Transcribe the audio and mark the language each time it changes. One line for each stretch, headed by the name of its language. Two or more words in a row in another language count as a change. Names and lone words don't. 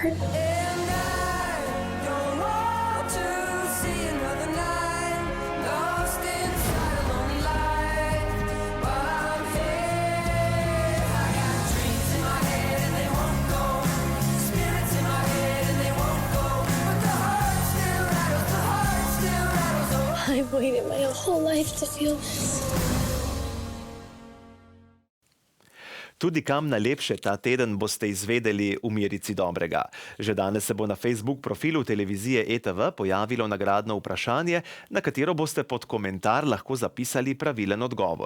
English: And I don't want to see another night lost inside a lonely life. While I'm here, I got dreams in my head and they won't go. Spirits in my head and they won't go. But the heart still rattles, the heart still rattles. Oh. I've waited my whole life to feel this.
Slovenian: Tudi kam najlepše ta teden boste izvedeli v Mirici dobrega. Že danes se bo na Facebook profilu televizije ETV pojavilo nagradno vprašanje, na katero boste pod komentar lahko zapisali pravilen odgovor.